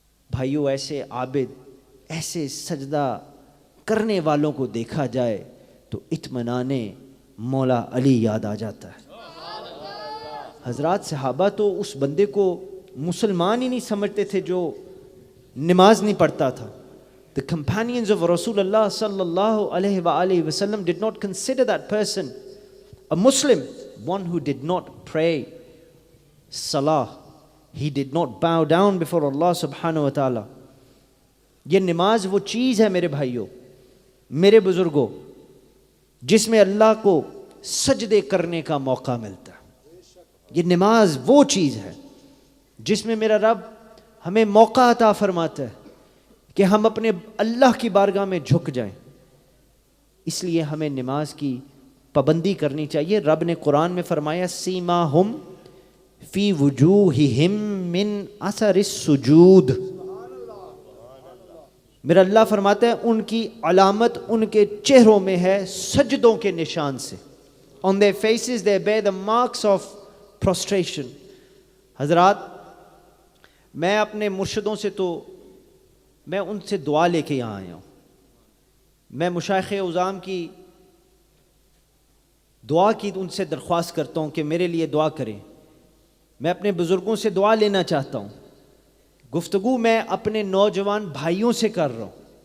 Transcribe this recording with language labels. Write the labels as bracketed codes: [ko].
[ur] بھائیو, ایسے عابد, ایسے سجدہ کرنے والوں کو دیکھا جائے تو اطمینان مولا علی یاد آ جاتا ہے. حضرات صحابہ تو اس بندے کو مسلمان ہی نہیں سمجھتے تھے جو نماز نہیں پڑھتا تھا. [en] The companions of Rasulullah sallallahu alayhi wa alihi wasallam did not consider that person a Muslim, one who did not pray salah. He did not bow down before Allah subhanahu wa ta'ala. [ur] یہ نماز وہ چیز ہے میرے بھائیوں, میرے بزرگوں, جس میں اللہ کو سجدے کرنے کا موقع ملتا ہے. یہ نماز وہ چیز ہے جس میں میرا رب ہمیں موقع عطا فرماتا ہے کہ ہم اپنے اللہ کی بارگاہ میں جھک جائیں. اس لیے ہمیں نماز کی پابندی کرنی چاہیے. رب نے قرآن میں فرمایا [ar] سیماہم فی وجوہہم من اثر السجود. [ur] میرا اللہ فرماتا ہے ان کی علامت ان کے چہروں میں ہے سجدوں کے نشان سے. [en] On their faces they bear the marks of prostration. [ur] حضرات, میں اپنے مرشدوں سے تو میں ان سے دعا لے کے یہاں آیا ہوں. میں مشائخ اعظام کی دعا کی ان سے درخواست کرتا ہوں کہ میرے لیے دعا کریں. میں اپنے بزرگوں سے دعا لینا چاہتا ہوں. گفتگو میں اپنے نوجوان بھائیوں سے کر رہا ہوں.